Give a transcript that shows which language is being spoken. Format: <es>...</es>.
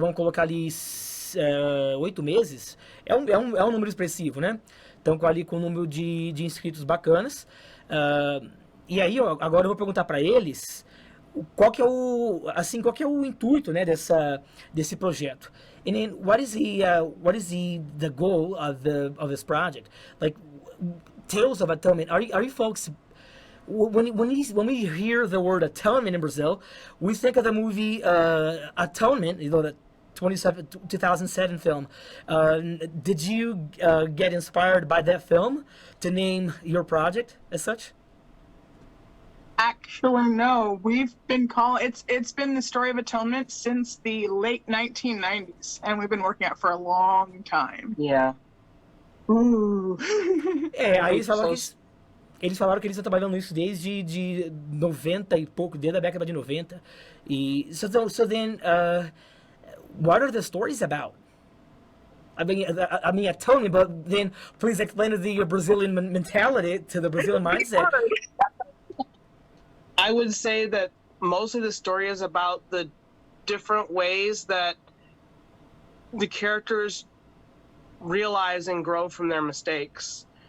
<pt>Vamos colocar ali 8 meses? É um número expressivo, né? Estão ali com um número de inscritos bacanas. E aí, ó, agora eu vou perguntar para eles qual que é o intuito, né, desse projeto.</pt> <en>And then, what is the goal of this project? Like, Tales of Atonement. Are you folks, when we hear the word atonement in Brazil, we think of the movie Atonement, you know, the 2007 film. Did you get inspired by that film to name your project as such? Actually, no. We've been it's been the story of atonement since the late 1990s, and we've been working on it for a long time. Yeah.</en> <pt>Aí eles falaram que eles estão trabalhando nisso desde de 90 e pouco, desde a década de 90.</pt> <en>E so then, what are the stories about? I mean, atonement, but then please explain the Brazilian mentality, to the Brazilian mindset. I would say that most of the story is about the different ways that the characters realize and grow from their mistakes.</en>